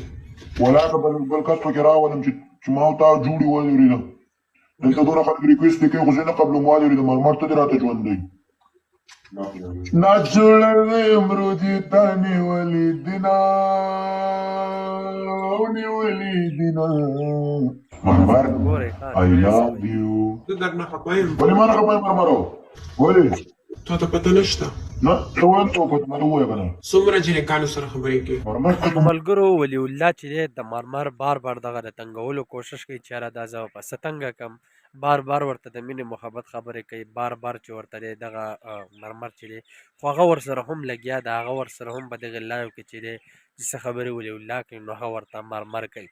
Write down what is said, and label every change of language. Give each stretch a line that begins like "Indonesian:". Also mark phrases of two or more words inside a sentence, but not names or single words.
Pashto: ولا که بل کس پکې راولم چې ما او تا جوړې ولورېده دلته دونه خلک ریکویسټ دې کوي خو زه نه قبلم والورېده مرمر ته دې راته ژوندی ناجوړه امرودي تا نیولې دینه ونیولې دینه مرمر
English: I love you
Pashto: زه درنه خفه یم ولې ما نه خفه یم مرمرو ولې تا ته پته نشته نه ته ویل څه وکړه ما ته ووایه که نه څومره جنکانو سره خبرې کوي مرمر ملګرو ولی الله چې دی د مرمر بار بار دغه د تنګولو کوشش کوي چې یاره دا زه په څه تنګه کم بار بار ورته د مینې محبت خبرې کوي بار بار چې ورته دی دغه مرمر چې دی خو هغه ورسره هم لګیا ده هغه ورسره هم په دغې لایو کې چې دی چې څه خبرې ولی الله کوي نو هغه ورته مرمر کوي.